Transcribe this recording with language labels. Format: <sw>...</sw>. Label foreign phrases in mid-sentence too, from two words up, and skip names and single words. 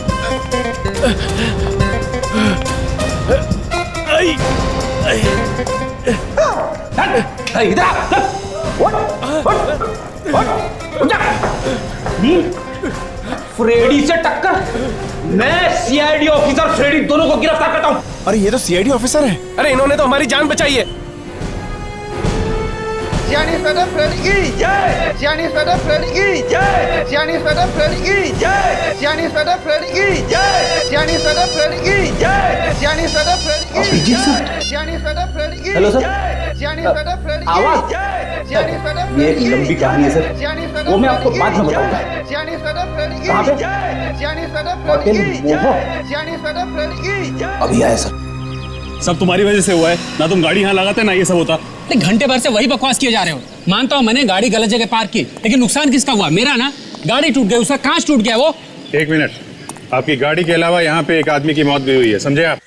<hi>इधर फ्रेडी से टक्कर। मैं सीआईडी ऑफिसर फ्रेडी दोनों को गिरफ्तार करता हूँ। अरे ये तो सीआईडी ऑफिसर है। अरे इन्होंने तो हमारी जान बचाई है। Gianni Fede Freddy जय। Gianni Fede Freddy जय। Gianni Fede Freddy जय। Gianni Fede Freddy जय। Gianni Fede Freddy जय। Gianni Fede Freddy जय। Gianni Fede Freddy हेलो सर। Gianni Fede Freddy आवाज। जय। Gianni Fede ये एक लंबी कहानी है सर, Gianni Fede वो मैं आपको बाद में Freddy बताऊंगा। जय। Gianni Fede Freddy कहाँ पे? जय। Gianni Fede होटल Freddy मोहो। जय। Gianni Fede Freddy जय। अभी आया सर। सब तुम्हारी वजह से हुआ है ना। तुम गाड़ी यहाँ लगाते ना ये सब होता। घंटे भर से वही बकवास किए जा रहे हो। मानता हूँ मैंने गाड़ी गलत जगह पार्क की, लेकिन नुकसान किसका हुआ? मेरा ना। गाड़ी टूट गई, उसका कांच टूट गया। वो एक मिनट, आपकी गाड़ी के अलावा यहाँ पे एक आदमी की मौत भी हुई है, समझे आप?</hi>